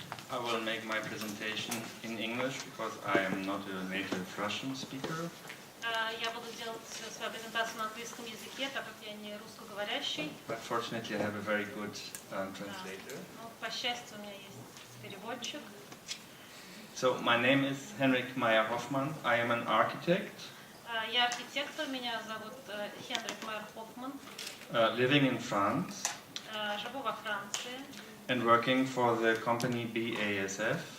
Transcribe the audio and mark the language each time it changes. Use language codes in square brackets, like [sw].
[en] I will make my presentation in English because I am not a native Russian speaker. [ru] Я буду делать свою презентацию на английском языке, так как я не русскоговорящий. [en] But fortunately, I have a very good translator. [ru] Но, по счастью, у меня есть переводчик. [en] So, my name is Henrik Meyer Hoffmann. I am an architect. [ru] Я архитектор, меня зовут Henrik Meyer Hoffmann. [en] Living in France. [ru] Живу во Франции. [en] And working for the company BASF.